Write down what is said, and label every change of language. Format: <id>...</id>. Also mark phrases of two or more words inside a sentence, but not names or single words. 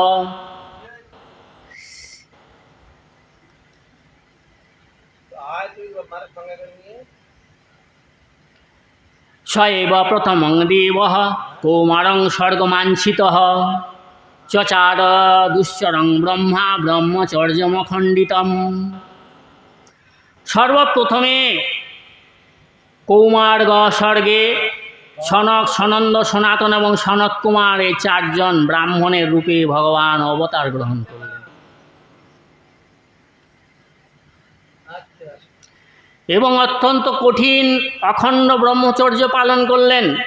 <sa>স এব প্রথমং দেবঃ কৌমারং স্বর্গমাঞ্ছিতঃ চচার দুশ্চরং ব্রহ্মা ব্রহ্মচর্যমখণ্ডিতম।</sa> <bn>সর্বপ্রথমে কৌমার্গ স্বর্গে সনক, সনন্দ, সনাতন এবং সনত কুমার এই চারজন ব্রাহ্মণের রূপে ভগবান অবতার গ্রহণ করলেন এবং অত্যন্ত কঠিন অখণ্ড ব্রহ্মচর্য পালন করলেন।</bn>